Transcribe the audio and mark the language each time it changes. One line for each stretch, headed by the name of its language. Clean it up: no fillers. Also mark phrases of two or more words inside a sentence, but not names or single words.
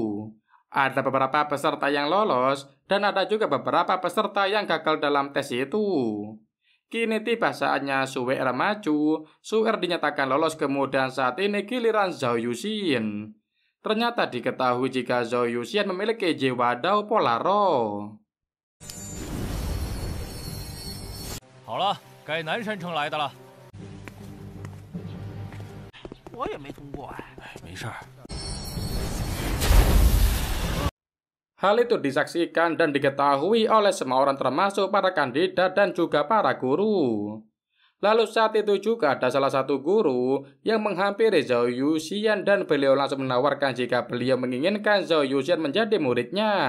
Indonesian: Ada beberapa peserta yang lolos dan ada juga beberapa peserta yang gagal dalam tes itu. Kini tiba saatnya Su'er maju. Su'er dinyatakan lolos, kemudian saat ini giliran Zhao Yuxin. Ternyata diketahui jika Zhao Yuxin memiliki jiwa Dao Polaro.
Chinese: 好了，该南山城来的了。我也没通过哎。没事儿。
Indonesian: Hal itu disaksikan dan diketahui oleh semua orang termasuk para kandidat dan juga para guru. Lalu saat itu juga ada salah satu guru yang menghampiri Zhao Yuxian dan beliau langsung menawarkan jika beliau menginginkan Zhao Yuxian menjadi muridnya.